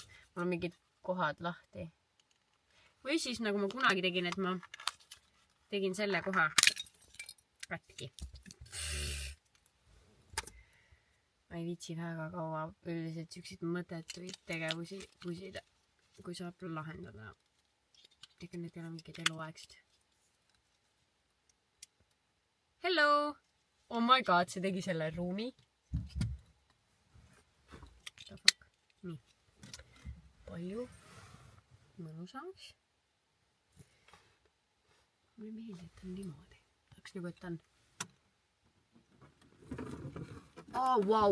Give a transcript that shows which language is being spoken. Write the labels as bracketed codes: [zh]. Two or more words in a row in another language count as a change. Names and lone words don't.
[et] Mul on mingid kohad lahti. Või siis nagu ma kunagi tegin, et ma tegin selle koha katki. Ma ei viitsi väga kaua üldiselt siukseid mõttetuid tegevusi pusida, kui saab lahendada. Tegelikult need ei ole mingid eluaegsed. [en] Hello! Oh my god, [et] see tegi selle ruumi. Nii. Palju. Mõnusaks. Mulle meeldib, et on niimoodi. Tahaks nagu, et on. Vau!